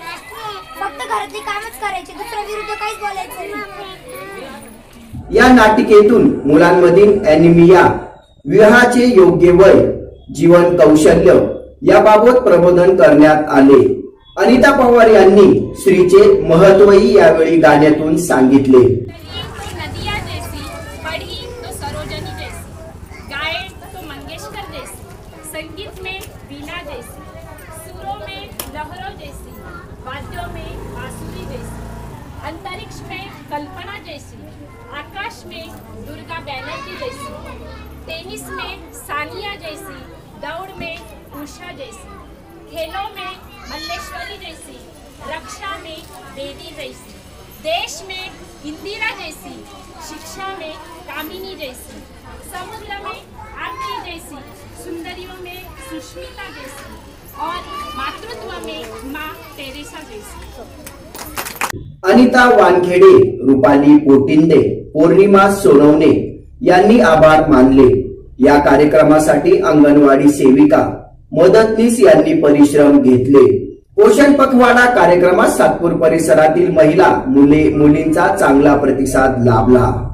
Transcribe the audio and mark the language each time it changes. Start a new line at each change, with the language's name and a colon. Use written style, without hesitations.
Marathi: फक्त घरातली कामच करायची, दुसऱ्या विरुद्ध काहीच बोलायचं नाही. या नाटिकेतून मुलांमधील ॲनिमिया, विवाहाचे योग्य वय, जीवन कौशल्य याबाबत प्रबोधन करण्यात आले. अनिता पवार यांनी स्त्रीचे महत्वही यावेळी गाण्यातून सांगितले.
Hindi: नदिया जैसी, पढ़ी तो सरोजनी जैसी, गाए तो मंगेशकर जैसी, संगीत में वीणा जैसी, सुरों में लहरों जैसी, वाद्यों में बांसुरी जैसी, अंतरिक्ष में कल्पना जैसी, आकाश में दुर्गा बैनर्जी जैसी, टेनिस में सानिया जैसी, दौड़ में उषा जैसी, खेलों में मल्लेश्वरी जैसी, रक्षा में बेदी जैसी, देश में इंदिरा जैसी, शिक्षा में कामिनी जैसी, समुद्र में आरती जैसी, सुंदरियों में सुष्मिता जैसी और मातृत्व में माँ टेरेसा जैसी.
Marathi: अनिता वानखेडे, रुपाली पोटिंदे, पौर्णिमा सोनवणे यांनी आभार मानले. या कार्यक्रमासाठी अंगणवाडी सेविका, मदतनीस यांनी परिश्रम घेतले. पोषण पखवाडा कार्यक्रमात सातपूर परिसरातील महिला, मुलींचा चांगला प्रतिसाद लाभला.